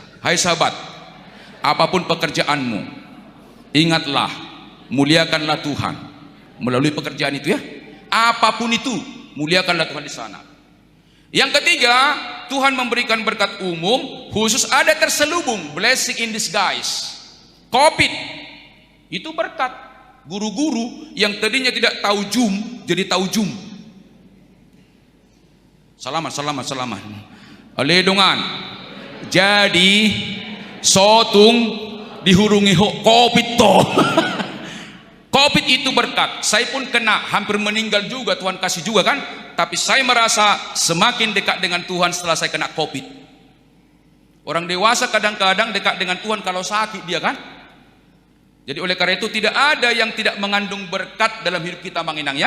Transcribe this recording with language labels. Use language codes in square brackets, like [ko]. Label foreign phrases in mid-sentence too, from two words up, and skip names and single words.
[id] Hai sahabat, apapun pekerjaanmu, ingatlah, muliakanlah Tuhan melalui pekerjaan itu ya. Apapun itu, muliakanlah Tuhan di sana. Yang ketiga, Tuhan memberikan berkat umum, khusus ada terselubung, [en] blessing in disguise. [id] Covid itu berkat. Guru-guru yang tadinya tidak tahu jum jadi tahu jum. Salaman, salaman, salaman. [bbc] Aledongan. Jadi sotung dihurungi Covid to. [id] Covid itu berkat. Saya pun kena, hampir meninggal juga, Tuhan kasih juga kan. Tapi saya merasa semakin dekat dengan Tuhan setelah saya kena Covid. Orang dewasa kadang-kadang dekat dengan Tuhan kalau sakit dia kan. Jadi oleh karena itu tidak ada yang tidak mengandung berkat dalam hidup kita Manginang ya.